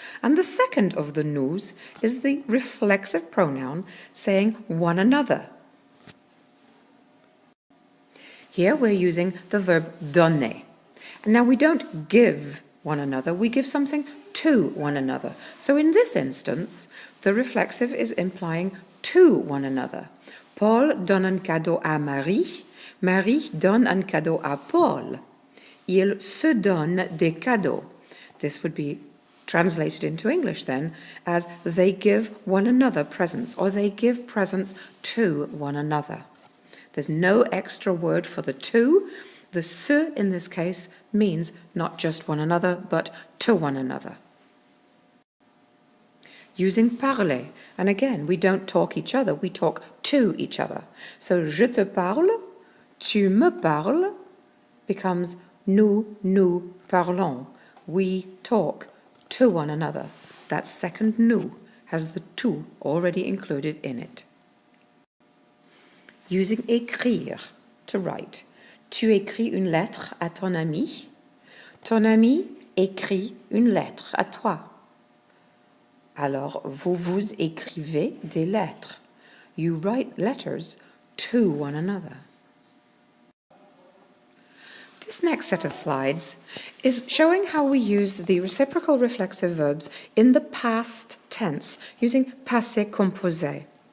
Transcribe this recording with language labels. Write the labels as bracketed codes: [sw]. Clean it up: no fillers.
[en] And the second of the nous is the reflexive pronoun saying one another. Here we're using the verb donner. And now we don't give one another, we give something to one another. So in this instance, the reflexive is implying to one another. [fr] Paul donne un cadeau à Marie. Marie donne un cadeau à Paul. Ils se donnent des cadeaux. [en] This would be translated into English then as they give one another presents, or they give presents to one another. There's no extra word for the to. The se in this case means not just one another, but to one another. Using parler, and again, we don't talk each other, we talk to each other. [fr] So, je te parle, tu me parles, [en] becomes [fr] nous parlons. [en] We talk to one another. That second nous has the tu already included in it. Using écrire, to write. [fr] Tu écris une lettre à ton ami. Ton ami écrit une lettre à toi. Alors, vous vous écrivez des lettres. [en] You write letters to one another. This next set of slides is showing how we use the reciprocal reflexive verbs in the past tense using passé composé.